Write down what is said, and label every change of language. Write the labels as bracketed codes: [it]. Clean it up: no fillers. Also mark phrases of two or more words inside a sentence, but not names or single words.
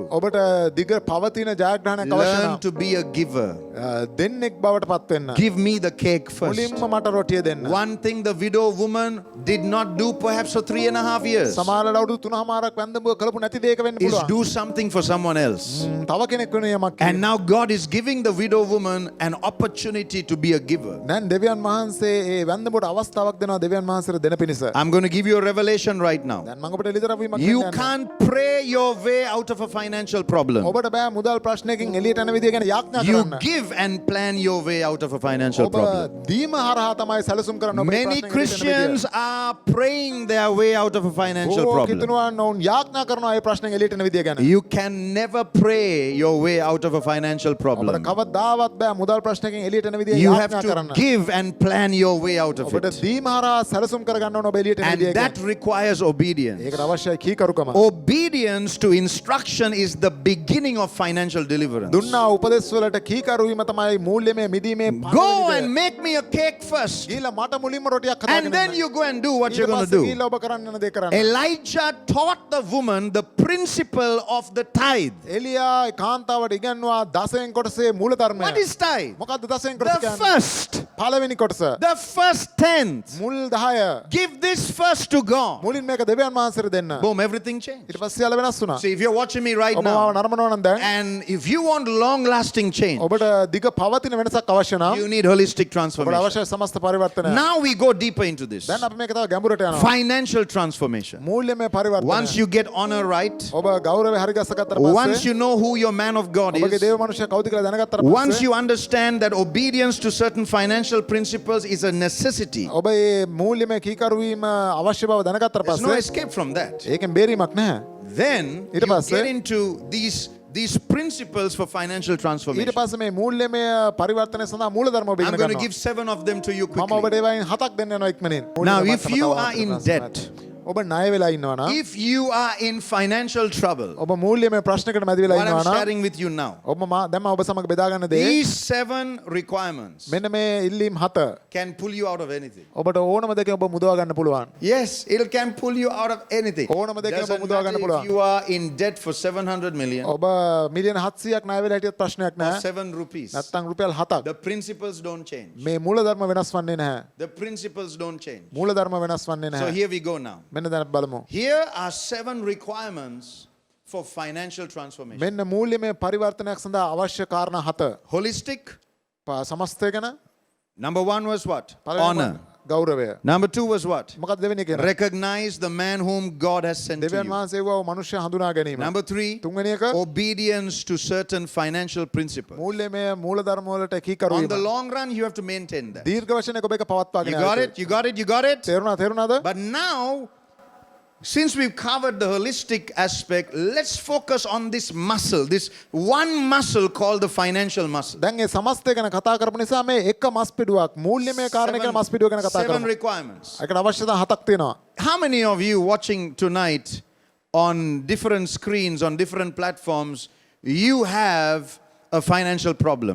[si] ඔබට දිග පවතින ජයග්‍රහණයක් අවශ්‍ය [en] learn [si] නම් [en] to be a giver. [si] දෙන්නෙක් බවට පත් වෙන්න. [en] Give me the cake first. [si] මුලින්ම මට රොටිය දෙන්න. [en] One thing the widow woman did not do perhaps for 3.5 years [si] සමහරවල් අවුරුදු 3මාරක් වැන්දඹුව කළපු නැති දෙයක වෙන්න [en] is [si] පුළුවන්. [en] do something for someone else. [si] තව කෙනෙක් වෙන යමක් [en] And now God is giving the widow woman an opportunity to be a giver. [si] දැන් දෙවියන් වහන්සේ ඒ වැන්දඹුවට අවස්ථාවක් දෙනවා දෙවියන් වහන්සේට දෙන පිණිස. [en] I'm going to give you a revelation right now. [si] දැන් මම ඔබට එළිදරව් වීමක් [en] You [si] දෙන්න යනවා. [en] can't pray your way out of a financial problem. [si] ඔබට බෑ මුදල් ප්‍රශ්නයකින් එළියට යන විදිය ගැන යාඥා [en] You [si] කරන්න. [en] give and plan your way out of a financial [si] ඔබ [en] problem. [si] දීම හරහා තමයි සැලසුම් කරන්න ඔබේ [en] Many [si] ප්‍රශ්න එළියට යන [en] Christians [si] විදිය. [en] are praying their way out of a financial [si] බොහෝ [en] problem. [si] කිතුනුවන් ඔවුන් යාඥා කරනවා ඒ ප්‍රශ්නෙන් එළියට එන විදිය ගැන. [en] You can never pray your way out of a financial [si] ඔබට [en] problem. [si] කවදාවත් බෑ මුදල් ප්‍රශ්නකින් එළියට එන විදිය [en] You have [si] යාඥා [en] to [si] කරන්න. [en] give and plan your way out of [si] ඔබට [en] it. [si] දීම හරහා සැලසුම් කරගන්න ඕන ඔබ එළියට එන [en] And [si] විදිය [en] that [si] ගැන. [en] requires obedience. [si] ඒකට අවශ්‍යයි කීකරුකම. [en] Obedience to instruction is the beginning of financial deliverance. [si] දුන්නා උපදෙස් වලට කීකරු වීම තමයි මූල්‍යමය මිදීමේ [en] Go and make me a cake first. [si] ගිහිල්ලා මට මුලින්ම රොටියක් හදාගෙන [en] And then [si] එන්න. [en] you go and do what [si] ඊට [en] you're going [si] පස්සේ [en] to do. [si] ගිහිල්ලා ඔබ කරන්න යන දේ කරන්න. [en] Elijah taught the woman the principle of the tithe. [si] එලියා කාන්තාවට ඉගන්වුවා දසයෙන් කොටසේ මූල ධර්මය. [en] What is tithe? [si] මොකක්ද දසයෙන් කොටස [en] The [si] කියන්නේ? [en] first. [si] පළවෙනි කොටස. [en] The first tenth. [si] මුල් 10. [en] Give this first to God. [si] මුලින් මේක දෙවියන් වහන්සේට දෙන්න. [en] Boom, everything changed. [si] ඊට පස්සේ යාළ වෙනස් වුණා. [en] See, if you're watching me right [si] ඔබ මාව [en] now, [si] නරඹනවා නම් දැන් [en] and if you want long lasting change, [si] ඔබට දිග පවතින වෙනසක් අවශ්‍ය නම් [en] you need holistic [si] ඔබට [en] transformation. [si] අවශ්‍ය සමස්ත පරිවර්තනය. [en] Now we go deeper into this. [si] දැන් අපි මේක තව ගැඹුරට යනවා. [en] Financial transformation. [si] මූල්‍යමය පරිවර්තනය. [en] Once you get honor right, [si] ඔබ ගෞරවය හරි ගස්සගත්තට [en] once [si] පස්සේ [en] you know who your man of God [si] ඔබගේ [en] is, [si] දේව මනුෂ්‍යයා කවුද කියලා දැනගත්තට [en] once [si] පස්සේ [en] you understand that obedience to certain financial principles is a necessity, [si] ඔබ මේ මූල්‍යමය කීකරු වීම අවශ්‍ය බව දැනගත්තට [en] there's no [si] පස්සේ [en] escape from that. [si] ඒකෙන් බේරීමක් නැහැ. [en] Then [si] ඊට [en] you [si] පස්සේ [en] get into these principles for financial [si] ඊට [en] transformation. [si] පස්සේ මේ මූල්‍යමය පරිවර්තනය සඳහා මූල ධර්ම ඔබ [en] I'm [si] ඉගෙන [en] going to [si] ගන්නවා. [en] give 7 of them to you [si] මම [en] quickly. [si] ඔබට ඒවායින් 7ක් දෙන්න යනවා ඉක්මනින්. [en] Now, [si] මූල්‍යමය [en] if [si] මට්ටම [en] you [si] තව [en] are in [si] අවශ්‍ය [en] debt, [si] ඔබ ණය වෙලා ඉන්නවා නම් [en] if you are in financial trouble, [si] ඔබ මූල්‍යමය ප්‍රශ්නයකට මැදි වෙලා [en] what I'm [si] ඉන්නවා නම් [en] sharing with you now, [si] ඔබ දැන් මම ඔබ සමග බෙදා ගන්න දේ [en] these 7 requirements [si] මෙන්න මේ ඉල්ලීම් 7 [en] can pull you out of anything. [si] ඔබට ඕනම දෙයකින් ඔබ මුදවා ගන්න පුළුවන්. [en] Yes, it can pull you out of anything. [si] ඕනම දෙයකින් ඔබ [en] Doesn't [si] මුදවා ගන්න [en] matter [si] පුළුවන්. [en] if you are in debt for 700 million [si] ඔබ මිලියන 700ක් ණය වෙලා හිටියත් ප්‍රශ්නයක් [en] or [si] නැහැ. [en] 7 rupees. [si] නැත්තම් රුපියල් 7ක්. [en] The principles don't change. [si] මේ මූල ධර්ම වෙනස් වන්නේ නැහැ. [en] The principles don't change. [si] මූල ධර්ම වෙනස් වන්නේ [en] So [si] නැහැ. [en] here we go now. [si] මෙන්න දැන් බලමු. [en] Here are 7 requirements for financial transformation. [si] මෙන්න මූල්‍යමය පරිවර්තනයක් සඳහා අවශ්‍ය කාරණා 7. [en] Holistic. [si] සමස්තය ගැන [en] Number 1 was what? [si] පළවෙනි [en] Honor. [si] ගෞරවය. [en] Number 2 was what? [si] මොකක්ද දෙවෙනි එක? [en] Recognize the man whom God has sent to [si] දෙවියන් [en] you. [si] වහන්සේ වූ මනුෂ්‍ය හඳුනා ගැනීම. [en] Number 3, [si] තුන්වෙනි එක [en] obedience to certain financial principles. [si] මූල්‍යමය මූල ධර්ම වලට කීකරු [en] On [si] වීම. [en] the long run, you have to maintain that. [si] දීර්ඝ වශයෙන් ඔබ ඒක පවත්වාගෙන [en] You got it? You got it? You got it? [si] තේරුණාද? [en] But now, since we've covered the holistic aspect, let's focus on this muscle, this one muscle called the financial muscle. [si] දැන් ඒ සමස්තය ගැන කතා කරපු නිසා මේ එක මස් පිඩුවක් මූල්‍යමය කාරණේ ගැන මස් පිඩුව ගැන කතා [en] 7 [si] කරමු. [en] requirements. [si] ඒකට අවශ්‍යතා 7ක් තියෙනවා. [en] How many of you watching tonight on different screens, on different platforms, you have a financial problem?